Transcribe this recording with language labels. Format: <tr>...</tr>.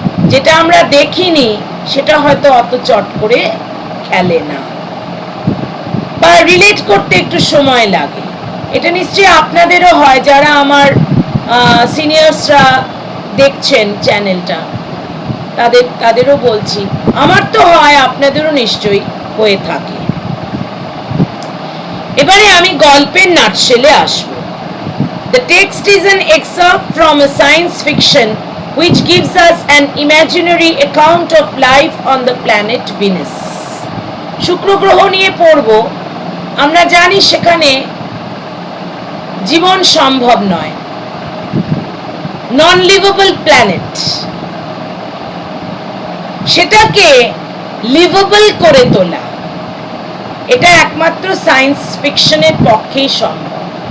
<bn>যেটা আমরা দেখিনি সেটা হয়তো অত চট করে খেলে না, বা রিলেট করতে একটু সময় লাগে। এটা নিশ্চয়ই আপনাদেরও হয়, যারা আমার সিনিয়র্সরা দেখছেন চ্যানেলটা, তাদেরও বলছি, আমার তো হয়, আপনাদেরও নিশ্চয়ই হয়ে থাকে। এবারে আমি গল্পের নাটশেলে আসব।</bn> <en>The text is an excerpt from a science fiction which gives us an imaginary account of life on the planet Venus.</en> <bn>শুক্র গ্রহ নিয়ে পড়ব। আমরা জানি সেখানে জীবন সম্ভব নয়, নন লিভেবল প্ল্যানেট। সেটাকে লিভেবল করে তোলা, এটা একমাত্র সায়েন্স ফিকশনের পক্ষেই সম্ভব।</bn>